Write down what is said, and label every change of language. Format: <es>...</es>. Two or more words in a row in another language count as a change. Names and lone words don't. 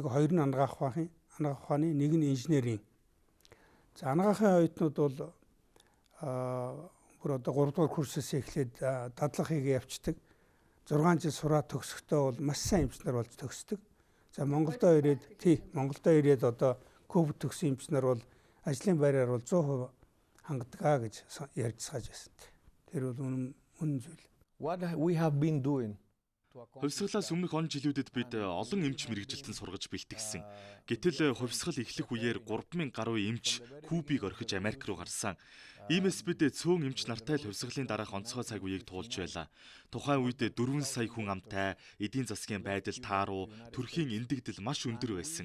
<mn>2 нь анагаах ухааны, 1 нь инженерийн. За анагаахын оюутнууд бол бүр одоо 3 дугаар курсээс эхлээд дадлага хийгээ явцдаг. 6 жил сураад төгсөхдөө бол маш сайн эмч нар болж төгсдөг. За Монголдо ирээд одоо Куб төгсөн эмч нар бол ажлын байраар бол 100% хангадгаа гэж ярьж сааж байсан. Тэр бол үнэн зүйл.</mn> <en>What we have been doing.</en> <mn>Хувьсгалаас өмнөх он жилүүдэд бид олон эмч мэргэжилтэн сургаж бэлтгэсэн. Гэтэл хувьсгал эхлэх үеэр 3000 гаруй эмч Кубыг орхиж Америк руу гарсан. Иймээс бид цөөн эмч нартай л хувьсгалын дараах онцгой цаг үеийг туулж байлаа. Тухайн үед 4 сая хүн амтай, эдийн засгийн байдал тааруу, төрхийн эндэгдэл маш өндөр байсан.</mn>